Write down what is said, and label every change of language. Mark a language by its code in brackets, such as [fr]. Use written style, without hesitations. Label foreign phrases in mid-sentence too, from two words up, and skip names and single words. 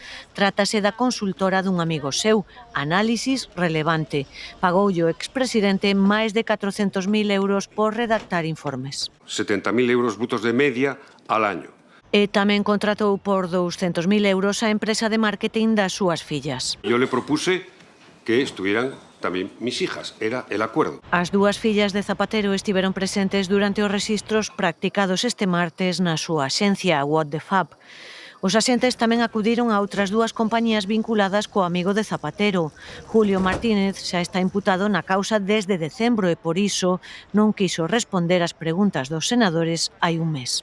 [gl] Trátase da consultora dun amigo seu, Análisis Relevante. Pagoulle o expresidente máis de 400.000 euros por redactar informes. [es] 70.000 euros brutos de media al año. [gl] E tamén contratou por 200.000 euros a empresa de marketing das súas fillas. [es] Yo le propuse que estuvieran tamén mis hijas, era el acuerdo. [gl] As dúas fillas de Zapatero estiveron presentes durante os rexistros practicados este martes na súa axencia, What the Fab. Os axentes tamén acudiron a outras dúas compañías vinculadas co amigo de Zapatero. Julio Martínez xa está imputado na causa desde decembro e por iso non quiso responder ás preguntas dos senadores hai un mes.